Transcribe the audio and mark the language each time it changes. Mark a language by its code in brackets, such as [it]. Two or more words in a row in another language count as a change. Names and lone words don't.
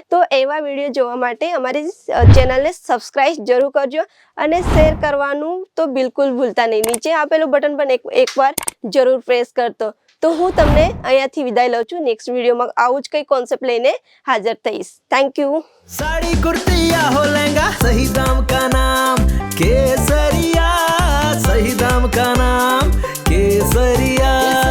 [gu] તો એવા વિડીયો જોવા માટે અમારી ચેનલને સબસ્ક્રાઇબ જરૂર કરજો અને શેર કરવાનું તો બિલકુલ ભૂલતા નહીં. નીચે આપેલું બટન પણ એકવાર જરૂર પ્રેસ કરતો. તો હું તમને અહીંયાથી વિદાય લઉં છું. નેક્સ્ટ વિડીયોમાં આવું જ કંઈ કોન્સેપ્ટ લઈને હાજર થઈશ. [en] Thank you. [hi] साड़ी कुर्ती या हो लहंगा, सही दाम का नाम केसरिया. सही दाम का नाम केसरिया.